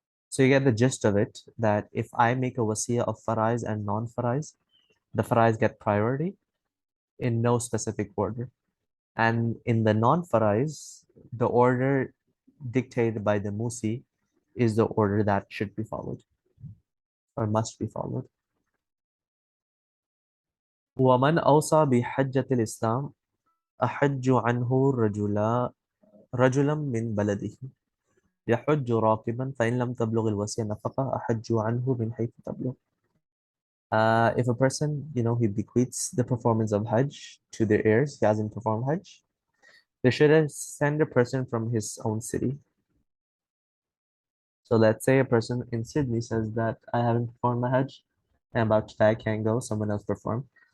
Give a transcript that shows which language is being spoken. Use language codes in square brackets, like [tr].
[en] So you get the gist of it that if I make a wasiya of farais and non-farais, the farais get priority in no specific order. And in the non-farais, the order dictated by the Musi is the order that should be followed or must be followed. [ar] ومن أوصى بحجة الإسلام أحج عنه رجلا من بلده يحج راكبا فإن لم تبلغ الوصية نفقة أحج عنه من حيث تبلغ. [en] If a person, he bequeaths the performance of Hajj to their heirs, he hasn't performed Hajj, they should send a person from his own city. So let's say a person in Sydney says that I haven't performed my Hajj, I'm about to die, I can't go, someone else perform.